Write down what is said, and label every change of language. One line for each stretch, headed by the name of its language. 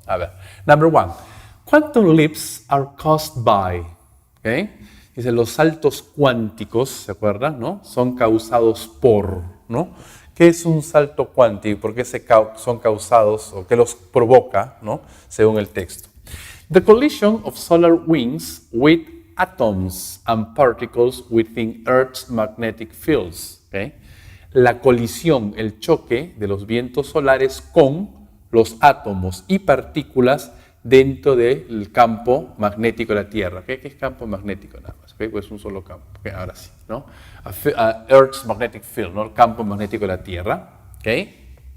Spanish: A ver,
English: number one, quantum leaps are caused by, ¿okay?
Spanish: Dice, los saltos cuánticos, ¿se acuerdan?, ¿no?, son causados por, ¿no? ¿Qué es un salto cuántico? ¿Por qué son causados o qué los provoca, ¿no?, según el texto?
English: The collision of solar winds with atoms and particles within Earth's magnetic fields. ¿Okay?
Spanish: La colisión, el choque de los vientos solares con los átomos y partículas dentro del campo magnético de la Tierra. ¿Okay? ¿Qué es campo magnético? Nada más. ¿Okay? Pues un solo campo. ¿Okay? Ahora sí, ¿no?
English: Earth's magnetic field,
Spanish: ¿no?, el campo magnético de la Tierra. ¿Okay?